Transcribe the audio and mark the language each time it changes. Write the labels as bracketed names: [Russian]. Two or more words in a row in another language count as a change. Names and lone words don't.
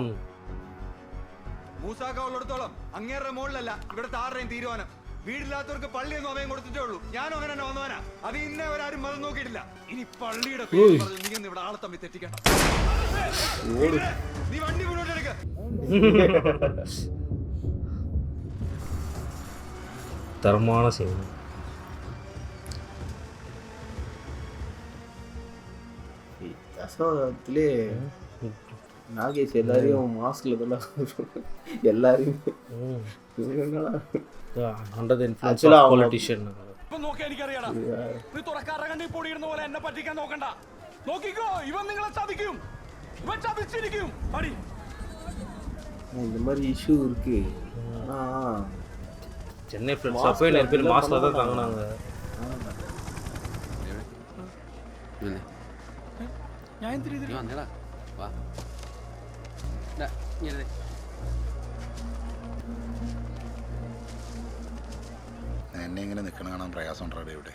[Malayalam] മൂസാക്ക ഉള്ളിടത്തോളം അങ്ങേരുടെ മുകളിലല്ല ഇവിടുത്തെ ആരുടെയും തീരുമാനം. വീടില്ലാത്തവർക്ക് പള്ളിയൊന്നും അവയും കൊടുത്തിട്ടേ ഉള്ളൂ. ഞാനും അങ്ങനെ തന്നെ വന്നവനാ. അത് ഇന്നേ അവരാരും മതം നോക്കിയിട്ടില്ല. ഇനി പള്ളിയുടെ പേര് പറഞ്ഞ് നീ ഒന്ന് ഇവിടെ ആളെ തമ്മിൽ തെറ്റിക്കണ്ട. നീ വണ്ടി മുന്നോട്ട് എടുക്ക. [Tamil] தரமான செய்தி. தசவத்திலே நாகேஷ் எல்லாரையும் மாஸ்க்ல தான் எல்லாரையும் [English] under the influence of politician. [Malayalam] എനിക്കറിയാടാ, നീ തുറക്കാറ കണ്ടി പൊടിയിടുന്ന പോലെ എന്നെ പറ്റിക്കാൻ നോക്കണ്ട. നോക്കിക്കോ, ഇവൻ നിങ്ങളെ ചതിക്കും. ഇവൻ ചതിച്ചിരിക്കും. പടി [Tamil] இந்த மாதிரி இஷ்யூ இருக்கு. சென்னை ஃப்ரெண்ட்ஸ் அப்பவே நிறைய பேர் மாஸ்க்ல தான் தங்கினாங்க. [Malayalam] ഞാൻ എന്ത് രീതിയിൽ എന്നെ ഇങ്ങനെ നിൽക്കണ കാണാൻ പ്രയാസം ഉണ്ടോ ഇവിടെ?